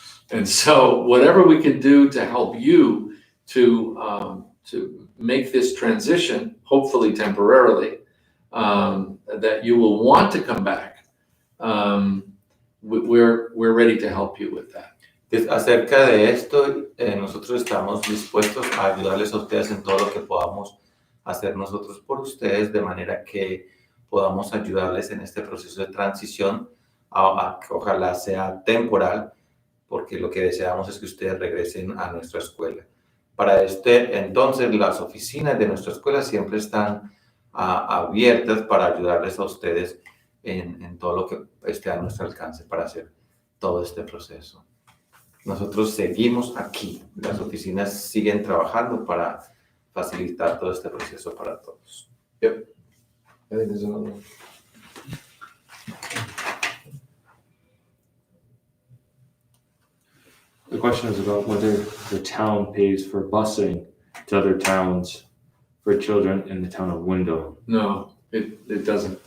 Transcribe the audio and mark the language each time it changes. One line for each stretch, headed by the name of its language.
English: And so whatever we can do to help you to make this transition, hopefully temporarily, that you will want to come back, we're ready to help you with that.
Spanish: Acerca de esto, nosotros estamos dispuestos a ayudarles a ustedes en todo lo que podamos hacer nosotros por ustedes, de manera que podamos ayudarles en este proceso de transición, a que ojalá sea temporal, porque lo que deseamos es que ustedes regresen a nuestra escuela. Para entonces, las oficinas de nuestra escuela siempre están abiertas para ayudarles a ustedes en todo lo que esté a nuestro alcance para hacer todo este proceso. Nosotros seguimos aquí, las oficinas siguen trabajando para facilitar todo este proceso para todos.
English: Yep. I think there's another one. The question is about whether the town pays for busing to other towns for children in the town of Windham. No, it doesn't.